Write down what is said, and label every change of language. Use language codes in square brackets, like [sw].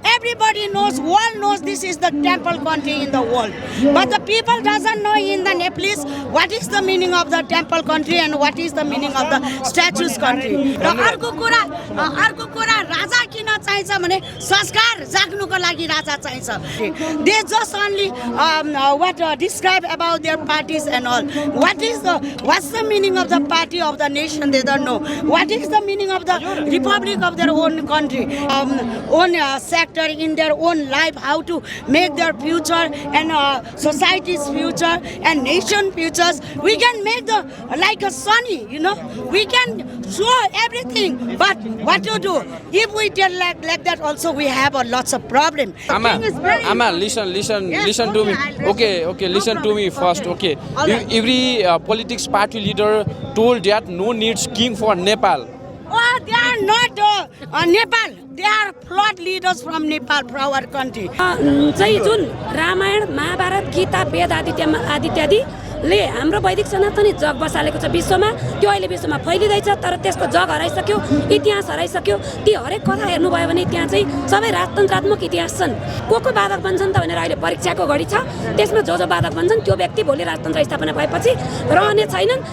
[en] everybody knows, world knows this is the temple country in the world. But the people doesn't know in the Nepalese what is the meaning of the temple country and what is the meaning of the statues country. [ne] र अर्को कुरा राजा किन चाहिन्छ भने संस्कार जाग्नुको लागि राजा चाहिन्छ. [en] They just only describe about their parties and all. What's the meaning of the party of the nation? They don't know. What is the meaning of the republic of their own country, own sector in their own life? How to make their future and society's future and nation futures. We can make like a sunny, we can show everything. But what to do? If we tell like that, also we have lots of problems. Amma, listen to me. Okay, listen to me first. Okay, every politics party leader told that no needs king for Nepal. Oh, they are not Nepal. They are flawed leaders from Nepal, for our country. [ne] चाहिँ जुन रामायण महाभारत गीता वेद आदि ले हाम्रो वैदिक सनातनी जग बसालेको छ विश्वमा. त्यो अहिले विश्वमा फैलिँदैछ, तर त्यसको जग हराइसक्यो, इतिहास हराइसक्यो. ती हरेक कथा हेर्नुभयो भने त्यहाँ चाहिँ सबै राजतन्त्रात्मक इतिहास छन्. को बाधक बन्छन् त भनेर अहिले परीक्षाको घडी छ. त्यसमा जो बाधक बन्छन् त्यो व्यक्ति भोलि राजतन्त्र स्थापना भएपछि रहने छैनन्.